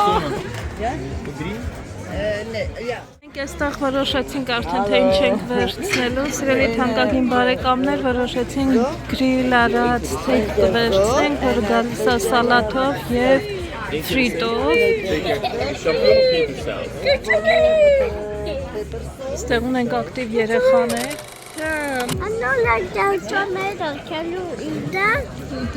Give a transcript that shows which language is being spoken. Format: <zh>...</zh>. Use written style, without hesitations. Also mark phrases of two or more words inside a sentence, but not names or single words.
<hy>Մենք այստեղ որոշեցինք արդեն թե ինչ ենք վերցնելու, սիրելի թանկագին բարեկամներ, որոշեցինք գրիլ արած ստեյք վերցնենք, որը գալիս է սալաթով և ֆրիտով։ Ստեղ ունենք ակտիվ երեխաներ։</hy> <en>I don't like those tomatoes. Can you eat that?</en>